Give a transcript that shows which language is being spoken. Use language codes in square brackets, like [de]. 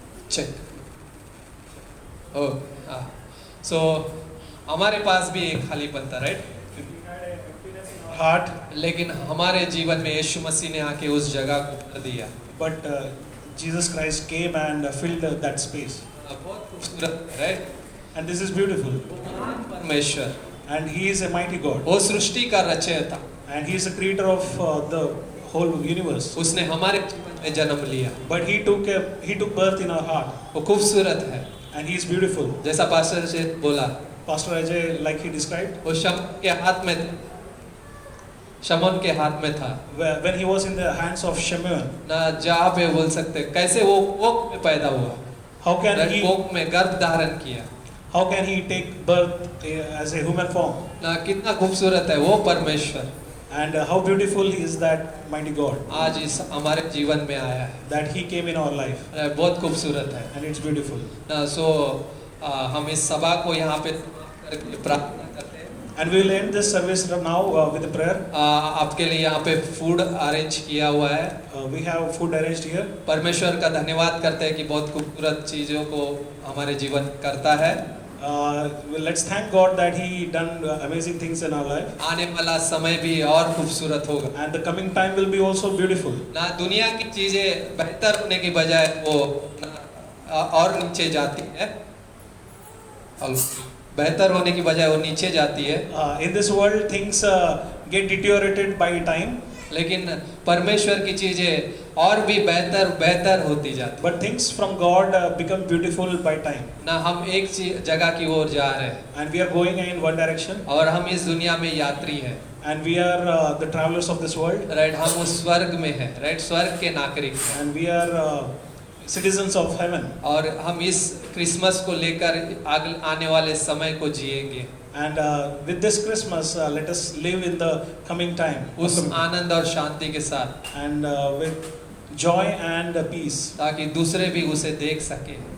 [hi] Check. ओह, सो हमारे पास भी एक खालीपन था, [en] Right? Heart, [hi] लेकिन हमारे जीवन में यीशु मसीह ने आके उस जगह को भर दिया। [en] but Jesus Christ came and filled that space. [hi] बहुत खूबसूरत, [en] Right? And this is beautiful. [hi] महान परमेश्वर, [en] And He is a mighty God. [hi] वो सृष्टि का रचयिता, [en] And He is a creator of the whole universe. [hi] उसने हमारे जीवन में जन्म लिया। [en] But He took birth in our heart. [hi] वो खूबसूरत है, [en] And He is beautiful. [hi] जैसा पास्टर से बोला, [en] Pastor Ajay, like he described, [hi] वो शमौन के हाथ में था, शमौन के हाथ में था [en] when he was in the hands of Shimon, [hi] ना, जहाँ पे बोल सकते कैसे वो कोख में पैदा हुआ, [en] how can [hi] कोख में गर्भ धारण किया, [en] he take birth as a human form? [hi] ना, कितना खूबसूरत है वो परमेश्वर। [en] And how beautiful is that mighty God [hi] आज इस हमारे जीवन में आया है, [en] that He came in our life, [hi] बहुत खूबसूरत है [en] and it's beautiful. [hi] ना। सो हम इस सभा को यहाँ पे समाप्त करके प्रार्थना करते हैं। [en] And we will end this service now with a prayer. [hi] आपके लिए यहाँ पे [en] food arrange [hi] किया हुआ है। [en] We have food arranged here. [hi] परमेश्वर का धन्यवाद करते हैं कि बहुत खूबसूरत चीजों को हमारे जीवन करता है। [en] Let's thank God that He done amazing things in our life. [hi] आने वाला समय भी और खूबसूरत होगा [en] And the coming time will be also beautiful. [hi] ना। दुनिया की चीजें बेहतर होने की बजाय वो ना और नीचे जाती है, और बेहतर होने की बजाय वो नीचे जाती है। [en] In this world, things get deteriorated by time. [hi] लेकिन परमेश्वर की चीजें और भी बेहतर होती जाती [en] But things from God become beautiful by time. [hi] ना। हम एक जगह की ओर जा रहे हैं [en] And we are going in one direction. [hi] और हम इस दुनिया में यात्री हैं, [en] And we are the travelers of this world. Right? [hi] हम उस स्वर्ग में हैं, [en] Right? [hi] स्वर्ग के नागरिक हैं [en] And we are citizens of heaven. [hi] और हम इस क्रिसमस को लेकर आने वाले समय को जिएंगे। [en] And with this Christmas, let us live in the coming time. [hi] उस आनंद और शांति के साथ, [en] And with joy and peace. [hi] ताकि दूसरे भी उसे देख सके।